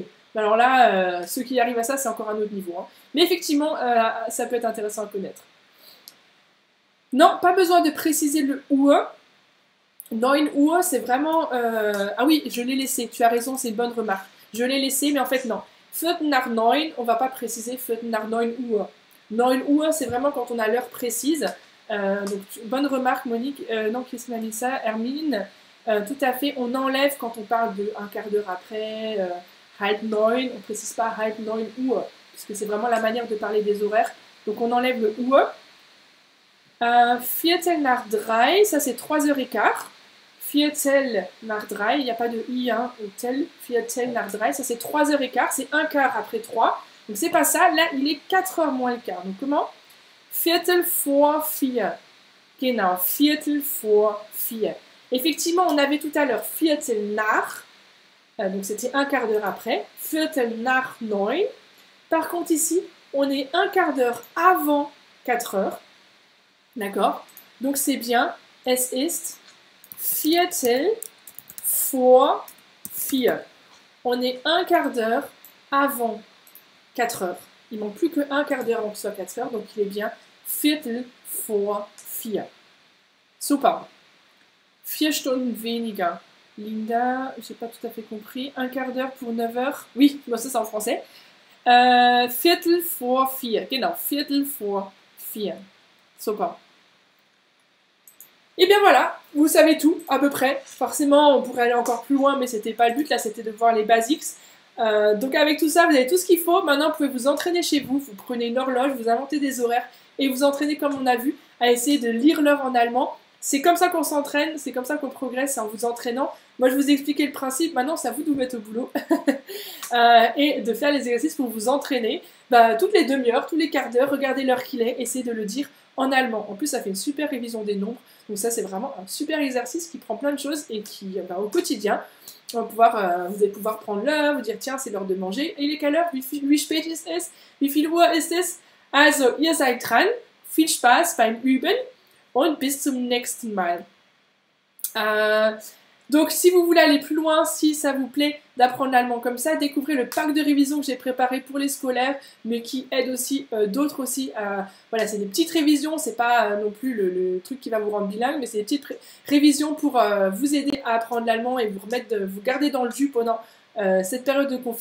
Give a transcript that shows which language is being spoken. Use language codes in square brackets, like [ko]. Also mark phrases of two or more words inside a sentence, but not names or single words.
[fr] Alors là, ceux qui arrivent à ça, c'est encore un autre niveau. Hein. Mais effectivement, ça peut être intéressant à connaître. Non, pas besoin de préciser le Uhr. 9 Uhr, c'est vraiment... Ah oui, je l'ai laissé, tu as raison, c'est une bonne remarque. Je l'ai laissé, mais en fait, non. [de] Viertel nach 9, [fr] on va pas préciser [de] Viertel nach 9 Uhr. [fr] 9 Uhr, c'est vraiment quand on a l'heure précise. Donc, bonne remarque, Monique. Non, Christine Alissa, Hermine. Tout à fait, on enlève quand on parle de un quart d'heure après, halb 9, on ne précise pas [de] halb 9 Uhr, [fr] puisque c'est vraiment la manière de parler des horaires. Donc, on enlève le Uhr. [de] Viertel nach 3, [fr] ça c'est 3h15. [de] Viertel nach 3, [fr] il n'y a pas de i, hein, tel, [de] Viertel nach 3, [fr] ça c'est 3h15, c'est un quart après 3. Donc c'est pas ça, là il est 4h moins le quart. Donc comment? [de] Viertel vor 4. Genau, Viertel vor 4. [fr] Effectivement, on avait tout à l'heure [de] Viertel nach, [fr] donc c'était un quart d'heure après, [de] Viertel nach 9. [fr] Par contre ici, on est un quart d'heure avant 4h. D'accord? Donc c'est bien, [de] es ist Viertel vor 4. [fr] On est un quart d'heure avant 4h. Il manque plus qu'un quart d'heure avant que ce soit 4h, donc il est bien [de] Viertel vor 4. Super. 4 Stunden weniger. [fr] Linda, j'ai pas tout à fait compris. Un quart d'heure pour 9h. Oui, moi ça c'est en français. [de] Viertel vor 4. Genau, Viertel vor 4. [fr] Super. Et bien voilà, vous savez tout, à peu près. Forcément, on pourrait aller encore plus loin, mais c'était pas le but, là c'était de voir les basics. Donc avec tout ça, vous avez tout ce qu'il faut. Maintenant, vous pouvez vous entraîner chez vous. Vous prenez une horloge, vous inventez des horaires et vous entraînez, comme on a vu, à essayer de lire l'heure en allemand. C'est comme ça qu'on s'entraîne, c'est comme ça qu'on progresse, c'est en vous entraînant. Moi, je vous ai expliqué le principe, maintenant c'est à vous de vous mettre au boulot et de faire les exercices pour vous entraîner. Toutes les demi-heures, tous les quarts d'heure, regardez l'heure qu'il est, essayez de le dire en allemand. En plus, ça fait une super révision des nombres. Donc ça, c'est vraiment un super exercice qui prend plein de choses et qui, au quotidien, vous allez pouvoir prendre l'heure, vous dire, tiens, c'est l'heure de manger. Et il est quelle heure? [de] Wie spät ist es? Wie viel Uhr ist es? Also, ihr seid dran. Viel Spaß beim Üben und bis zum nächsten Mal. [fr] Donc, si vous voulez aller plus loin, si ça vous plaît d'apprendre l'allemand comme ça, découvrez le pack de révision que j'ai préparé pour les scolaires, mais qui aide aussi d'autres aussi. Voilà, c'est des petites révisions, c'est pas non plus le truc qui va vous rendre bilingue, mais c'est des petites révisions pour vous aider à apprendre l'allemand et vous vous garder dans le jus pendant cette période de confinement.